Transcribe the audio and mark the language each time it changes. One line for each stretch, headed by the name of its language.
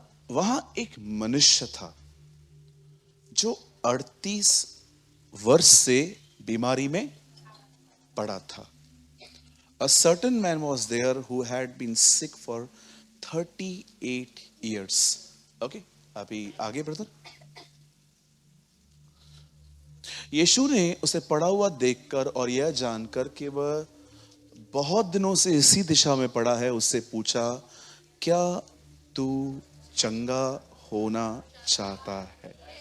Hindi: वहां एक मनुष्य था जो 38 वर्ष से बीमारी में पड़ा था।
English: A certain man was there who had been sick for 38 years.
Hindi: Okay, अभी आगे ब्रदर। यीशु ने उसे पड़ा हुआ देखकर और यह जानकर कि वह बहुत दिनों से इसी दिशा में पड़ा है, उससे पूछा, क्या तू चंगा होना चाहता है?